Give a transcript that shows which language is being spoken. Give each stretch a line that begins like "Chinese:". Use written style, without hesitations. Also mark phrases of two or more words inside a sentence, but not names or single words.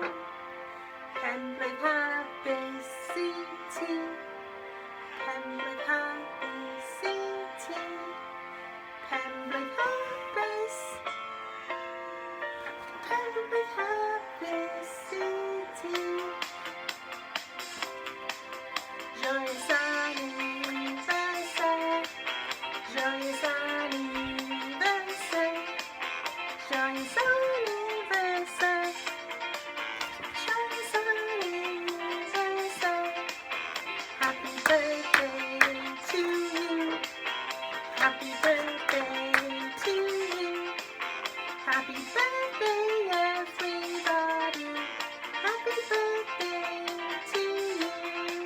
English: Pembroke Happy City. Pembroke Happy City. Pembroke Happy City. Pembroke Happy City.
French: Joyeux anniversaire. Joyeux anniversaire. Joyeux anniversaire, joyeux anniversaire,
English: happy birthday to you, happy birthday to you, happy birthday everybody, happy birthday to you.